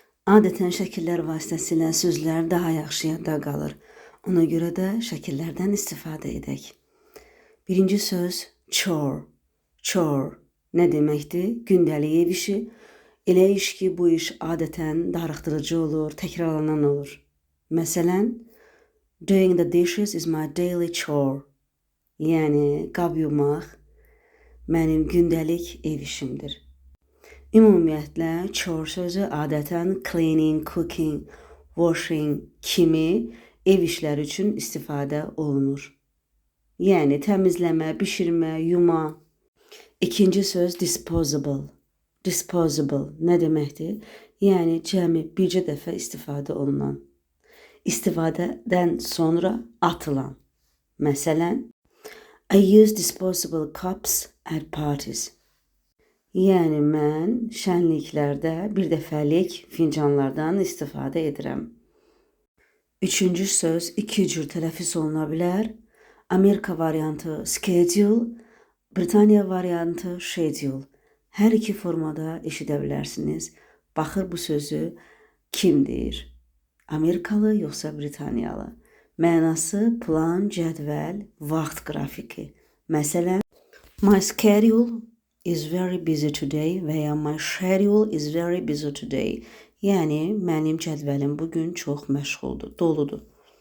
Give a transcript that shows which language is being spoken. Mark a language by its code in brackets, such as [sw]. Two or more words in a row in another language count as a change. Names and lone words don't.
[az] Adətən şəkillər vasitəsilə sözlər daha yaxşı yadda qalır. Ona görə də şəkillərdən istifadə edək. Birinci söz chore. Chore nə deməkdir? Gündəlik ev işi. Elə iş ki, bu iş adətən darıxdırıcı olur, təkrarlanan olur. Məsələn, [en] doing the dishes is my daily chore. [az] Yəni, qab yumaq mənim gündəlik ev işimdir. Ümumiyyətlə, chore sözü adətən [en] cleaning, cooking, washing [az] kimi ev işləri üçün istifadə olunur. Yəni, təmizləmə, bişirmə, yuma. İkinci söz disposable. Disposable nə deməkdir? Yəni, cəmi bircə dəfə istifadə olunan. İstifadədən sonra atılan. Məsələn, [en] I use disposable cups at parties. [az] Yəni, mən şənliklərdə bir dəfəlik fincanlardan istifadə edirəm. Üçüncü söz iki cür tələffüz oluna bilər. Amerika variantı schedule, Britaniya variantı schedule. Hər iki formada eşidə bilərsiniz. Baxır bu sözü kim deyir? Amerikalı yoxsa Britaniyalı? Mənası plan, cədvəl, vaxt qrafiki. Məsələn, [en] my schedule is very busy today [az] və ya [en] my schedule is very busy today. [az] Yəni, mənim cədvəlim bugün çox məşğuldur, doludur.